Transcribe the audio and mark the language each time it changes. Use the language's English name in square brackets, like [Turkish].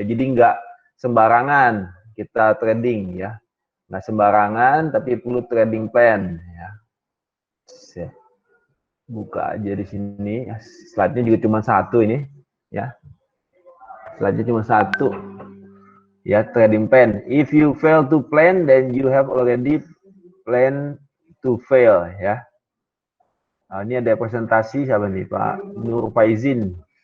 [Indonesian] Jadi nggak sembarangan kita trading ya. Nggak sembarangan tapi perlu trading plan ya. Buka aja di sini. Slide-nya juga cuma satu ini ya. Slide-nya cuma satu. Ya, trading plan. [English] If you fail to plan, then you have already planned to fail, ya. [Indonesian] Nah, ini ada presentasi siapa nih, Pak Nur Faizin.